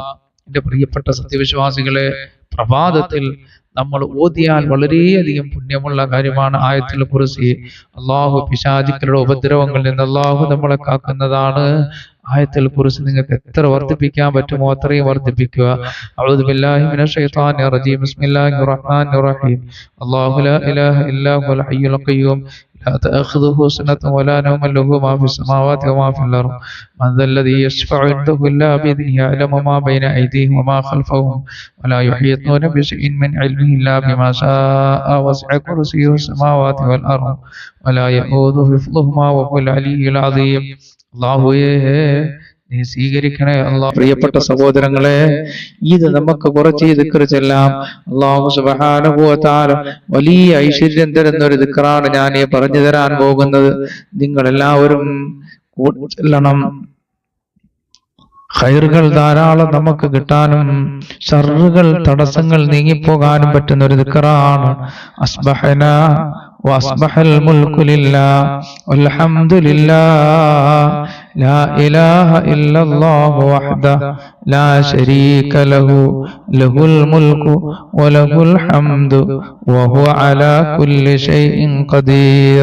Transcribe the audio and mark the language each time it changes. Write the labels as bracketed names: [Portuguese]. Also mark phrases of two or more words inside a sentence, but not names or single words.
[Malayalam] എന്റെ പ്രിയപ്പെട്ട സത്യവിശ്വാസികളെ, പ്രഭാതത്തിൽ നമ്മൾ ഓതിയാൽ വളരെയധികം പുണ്യമുള്ള കാര്യമാണ് ആയത്തുൽ കുർസി. അല്ലാഹു പിശാചുക്കളുടെ ഉപദ്രവങ്ങളിൽ നിന്ന് അല്ലാഹു നമ്മളെ കാക്കുന്നതാണ്. ആയത്തുൽ കുർസി നിങ്ങൾക്ക് എത്ര വർദ്ധിപ്പിക്കാൻ പറ്റുമോ അത്രയും വർദ്ധിപ്പിക്കുക. [Arabic] أعوذ بالله من الشيطان الرجيم. بسم الله الرحمن الرحيم. الله لا إله إلا هو الحي القيوم لا تأخذه سنة ولا نوم له ما في السماوات وما في الأرض من ذا الذي يشفع عنده إلا بإذنه يعلم ما بين أيديهم وما خلفهم ولا يحيطون بشيء من علمه إلا بما شاء وسع كرسيه السماوات والأرض ولا يؤوده حفظهما وهو العلي العظيم. [Malayalam] അല്ലാഹുവേ, നീ സ്വീകരിക്കണേ അല്ലാഹ്. പ്രിയപ്പെട്ട സഹോദരങ്ങളെ, ഇത് നമുക്ക് കുറച്ച് ദിക്ർ ചെല്ലാം. [Arabic] الله سبحانه وتعالى [Malayalam] വലിയ ഐശ്വര്യം തരുന്ന ഒരു ദിക്റാണ് ഞാൻ പറഞ്ഞു തരാൻ പോകുന്നത്. നിങ്ങൾ എല്ലാവരും ചെല്ലണം. ഖൈറുകൾ ധാരാളം നമുക്ക് കിട്ടാനും ശർറുകൾ തടസ്സങ്ങൾ നീങ്ങിപ്പോകാനും പറ്റുന്ന ഒരു ദിക്റാണ്. [Arabic] അസ്ബഹനാ وأصبح الملك لله والحمد لله لا إله إلا الله وحده لا شريك له له الملك وله الحمد وهو على كل شيء قدير.